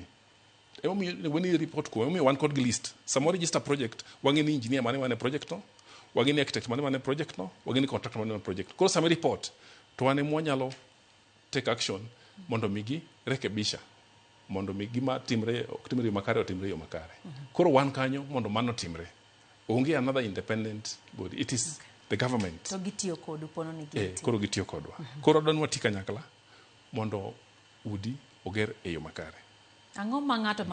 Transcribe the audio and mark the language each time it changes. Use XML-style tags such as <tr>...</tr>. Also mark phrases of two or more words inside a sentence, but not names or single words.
<en>When report</en> <luo>ko wan kod list. Samoro</luo> <en>register project</en> <luo>wang'e ni engineer mane project no, wang'e ni architect mane project no, wang'e ni contractor mane project. Koro sama report to wan mwanyalo</luo> <en>take action</en> <luo>mondo migi rekebisha mondo mi gima timre ok timre yo makare otimre yo makare. Koro wan kanyo mondo mano timre.</luo> <en>Onge another independent body. It is the government.</en> <luo>To gitiyo kodu pono ni giti. Koro gitiyo kodwa. Koro donwa tika nyakla mondo udi oger e yo makare. Ang'o ma ng'ato</luo>